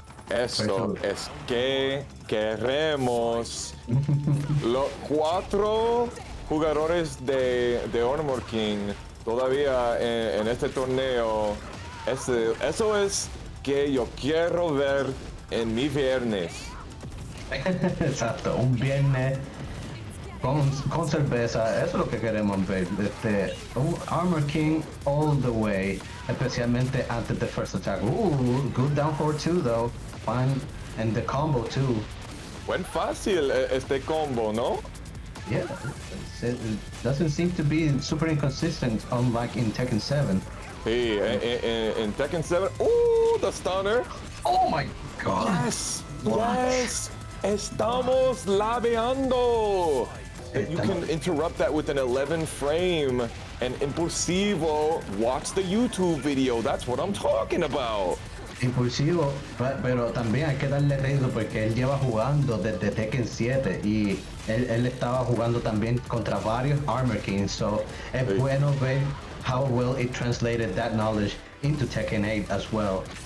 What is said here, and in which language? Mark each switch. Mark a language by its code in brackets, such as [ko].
[es] Eso es que queremos los 4 jugadores de Armor King todavía en este torneo. Eso es que yo quiero ver en mi viernes. Exacto, un viernes con cerveza, eso es lo que queremos ver. Un Armor King [en] all the way, [es] especialmente antes de [en] first attack. Good down forward too though. Fine, and the combo too. [es] Buen fácil este combo, ¿no? [en] Yeah, it doesn't seem to be super inconsistent, unlike in Tekken 7. [es] Sí, en Tekken 7, [en] the stunner. Oh my god. Yes, yes, [es] estamos labeando. [en] You can interrupt that with an 11 frame and Impulsivo, watch the YouTube video. That's what I'm talking about. [es] Impulsivo, pero también hay que darle crédito porque él lleva jugando desde Tekken 7 y él estaba jugando también contra varios Armor Kings, so es bueno ver [en] how well it translated that knowledge into Tekken 8 as well.